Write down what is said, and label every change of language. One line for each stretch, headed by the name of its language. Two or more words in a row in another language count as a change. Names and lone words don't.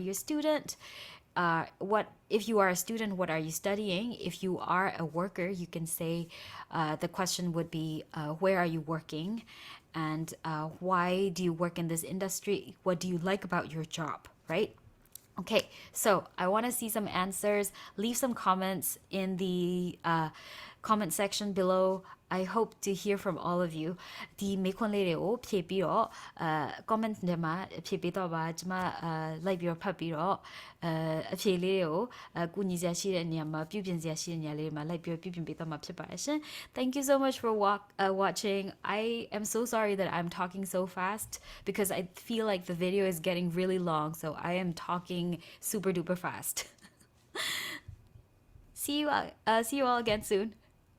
English: you a student what if you are a student what are you studying if you are a worker you can say the question would be where are you working and why do you work in this industry what do you like about your job right okay so I want to see some answers leave some comments in the comment section below I hope to hear from all of you
Burmese: ဒီမေခွန်းလေးတွေကိုဖြည့်ပြီးတော့comment ထဲမှာဖြည့်ပေးတော့ပါကျွန်မလိုက်ပြီးတော့ဖတ်ပြီးတော့အဖြေလေးတွေကိုကူညီစရာရှိတဲ့နေရာမှာပြုပြင်စရာရှိတဲ့နေရာလေးမှာလိုက်ပြီးတော့ပြုပြင်ပေးတော့မှာဖြစ်ပါတယ်ရှင်
English: Thank you so much for watching. I am so sorry that I'm talking so fast because I feel like the video is getting really long, so I am talking super duper fast. See you all again soon.